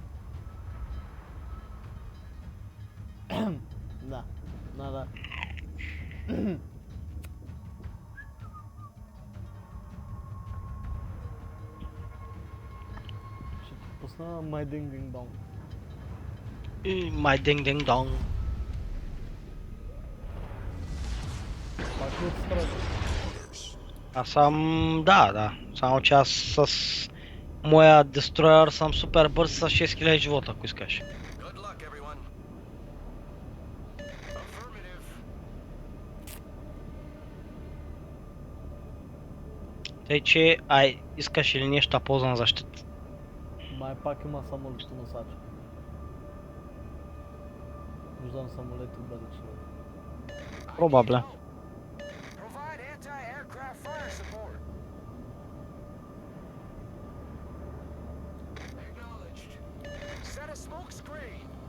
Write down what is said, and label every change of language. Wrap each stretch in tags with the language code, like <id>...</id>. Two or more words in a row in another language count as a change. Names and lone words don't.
<bg>Да. Ще ти пусна</bg> <en>My Ding Ding Dong. My ding ding dong.</en> <bg>Пак ли отстрани? Аз съм... Да. Само че аз с моя дестроер съм супер бърз с 6000 живота, ако искаш.</bg> <en>Good luck, everyone. Affirmative.</en> <bg>Тъй че, искаш или нещо полза защита? Май пак има само летоносач. Виждам самолети отдалече. Пробабле.</bg> <en>Provide anti-aircraft fire support. Acknowledged. Set a smoke screen.</en>